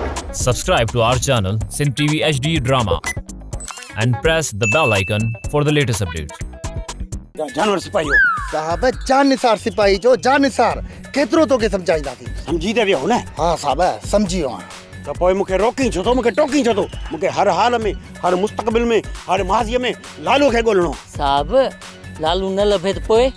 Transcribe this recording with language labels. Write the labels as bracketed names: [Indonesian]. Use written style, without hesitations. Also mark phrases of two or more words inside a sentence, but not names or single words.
[English] Subscribe to our channel Sin TV HD Drama and press the bell icon for the latest updates. [Sindhi] जानवर सिपाहियो साहब जान निसार सिपाही जो जान निसार केतिरो तोखे सम्झाईंदासीं समझी त वियो न हाँ साहब सम्झी वियो त पोइ मूंखे रोकी छो थो मूंखे टोकी छो थो मूंखे हर हाल में हर मुस्तक़बिल में हर माज़ीअ में लालू खे ॻोल्हणो साहब लालू न लभे त पोइ